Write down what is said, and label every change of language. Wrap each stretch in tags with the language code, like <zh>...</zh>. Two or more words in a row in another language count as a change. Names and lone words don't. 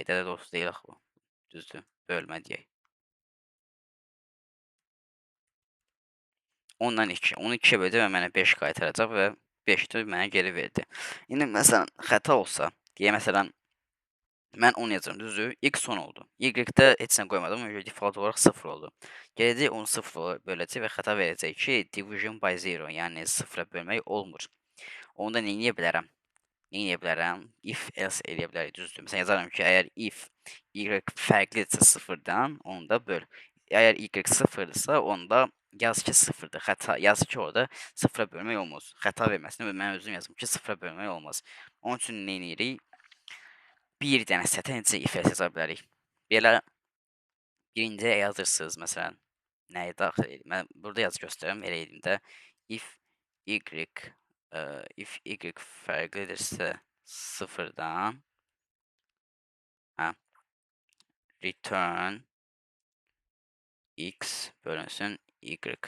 <az>Ədəd orta deyil axı bu. Düzdür, bölmə deyək. 10-dan 2. Onu 2-yə böləcək və mənə 5 qaytaracaq və 5-də mənə geri verdi. İndi məsələn, xəta olsa, deyə məsələn, mən 10 yazıram, düzdür? X 10 oldu. Y-də heç nə qoymadım, öncə default olaraq 0 oldu. Gələcək onu 0 böləcək və xəta verəcək ki,</az> <en>division by 0,</en> <az>yəni 0-a bölmək olmur. Onu da nə edə bilərəm?</az> <en>If else</en> <az>eləyə bilərik, düzdür? Məsələn, yazaram ki, əgər if y fərqlidirsə 0-dan, onu da böl. Əgər y 0-dırsa, onda yaz ki 0-dır. Xəta yaz ki, orada 0-a bölmək olmaz. Xəta verməsin və mən özüm yazım ki, 0-a bölmək olmaz. Onun üçün nə edirik? Bir dənə sətə necə</az> <en>if else</en> <az>yaza bilərik? Belə birinciyə yazırsınız, məsələn, nəyi daxil edin? Mən burada yazı göstərirəm, elə edin də.</az> <en>If y</en> <az>fərqlidirsə 0-dan,</az> <en>return x</en> <az>bölünsün y.</az>